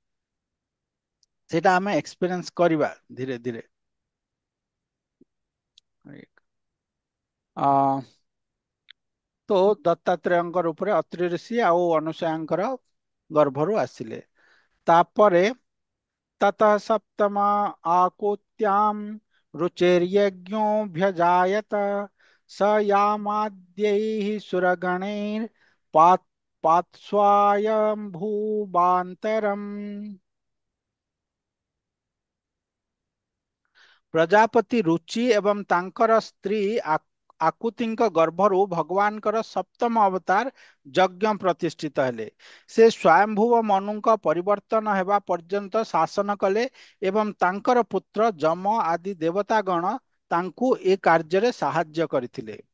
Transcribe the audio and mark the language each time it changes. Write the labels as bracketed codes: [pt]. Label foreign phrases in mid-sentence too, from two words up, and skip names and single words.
[or] ସେଇଟା ଆମେ ଏକ୍ସପିରିଏନ୍ସ କରିବା ଧୀରେ ଧୀରେ। ଆ ତ ଦତ୍ତାତ୍ରେୟଙ୍କ ରୂପରେ ଅତ୍ରି ଋଷି ଆଉ ଅନୁସୂୟାଙ୍କର ଗର୍ଭରୁ ଆସିଲେ। [sa] ତାପରେ ततः सप्तम आकुत्याम रुचेर्यज्ञोऽभ्यजायत स यामाद्यैः सुरगणैः पात् पात्स्वायम्भूवान्तरम्। [or] ପ୍ରଜାପତି ରୁଚି ଏବଂ ତାଙ୍କର ସ୍ତ୍ରୀ ଆକୁତିଙ୍କ ଗର୍ଭରୁ ଭଗବାନଙ୍କର ସପ୍ତମ ଅବତାର ଯଜ୍ଞ ପ୍ରତିଷ୍ଠିତ ହେଲେ। ସେ ସ୍ୱୟଂଭୁବ ମନୁଙ୍କ ପରିବର୍ତ୍ତନ ହେବା ପର୍ଯ୍ୟନ୍ତ ଶାସନ କଲେ ଏବଂ ତାଙ୍କର ପୁତ୍ର ଯମ ଆଦି ଦେବତାଗଣ ତାଙ୍କୁ ଏ କାର୍ଯ୍ୟରେ ସାହାଯ୍ୟ କରିଥିଲେ।